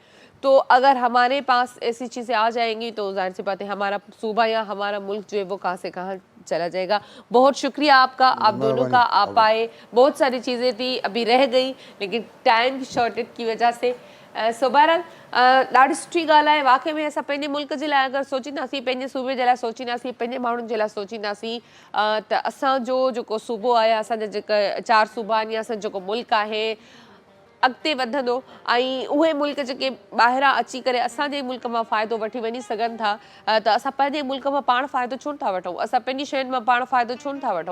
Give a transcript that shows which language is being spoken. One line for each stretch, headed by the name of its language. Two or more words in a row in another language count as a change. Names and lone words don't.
Urdu: تو اگر ہمارے پاس ایسی چیزیں آ جائیں گی تو ظاہر سی بات ہے ہمارا صوبہ یا ہمارا ملک جو ہے وہ کہاں سے کہاں چلا جائے گا. بہت شکریہ آپ کا, آپ دونوں کا, آپ آئے. بہت ساری چیزیں تھی ابھی رہ گئی لیکن
English: time shortage
Urdu: کی وجہ سے. سو بہرحال
Sindhi: ॾाढी सुठी ॻाल्हि आहे. वाक़ई में असां पंहिंजे मुल्क जे लाइ अगरि सोचींदासीं, पंहिंजे सूबे जे लाइ सोचींदासीं, पंहिंजे माण्हुनि जे लाइ सोचींदासीं त असांजो जेको सूबो आहे, असांजा जेका 4 सूबा आहिनि या असांजो जेको मुल्क आहे अॻिते वधंदो. ऐं उहे मुल्क जेके ॿाहिरां अची करे असांजे मुल्क मां फ़ाइदो वठी वञी सघनि था, त असां पंहिंजे मुल्क मां पाण फ़ाइदो छो नथा वठूं, असां पंहिंजी शयुनि मां पाण फ़ाइदो छो नथा वठूं.